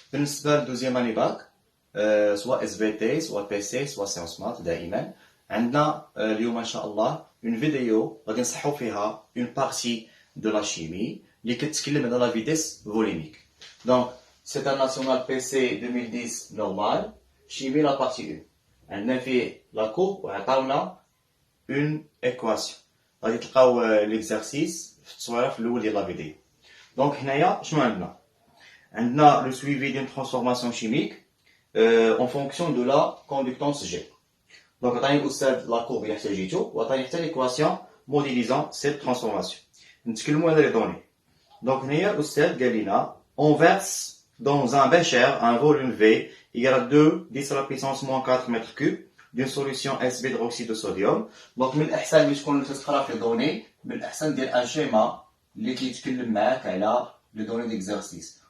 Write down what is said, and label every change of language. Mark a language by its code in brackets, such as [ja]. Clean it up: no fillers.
[ar] بالنسبة لدوزيام اني باك سواء اس في تي سواء بي سي سواء سيونس مات دائما عندنا اليوم ان شاء الله اون فيديو غادي نصحو فيها اون بارتي دو لا شيمي اللي كتكلم على لا فيتيس فوليميك. دونك سي ان ناسيونال بي سي 2010 نورمال شيمي لا بارتي 1 عندنا فيه لا كور وعطاونا اون ايكواسيون غادي تلقاو ليكزارسيس في التصويره في الاول ديال لا فيديو. دونك هنايا شنو عندنا [fr] le suivi d'une transformation chimique en fonction de la conductance G. Donc, [ar] عطاني الأستاذ [fr] la courbe [ar] اللي احتاجيتو وعطاني حتى [fr] l'équation modélisant cette transformation. [ar] نتكلموا على les données. [fr] Donc, [ar] هنايا الأستاذ قال لنا [fr] on verse dans un bécher un volume V égal à 2 10 à la puissance moins 4 mètres cubes d'une solution SV d'hydroxyde de sodium. [ar] Donc, من الأحسن اللي تكون تقرا في الدوني من الأحسن دير ان شيما اللي كيتكلم معاك على [fr] les données d'exercice.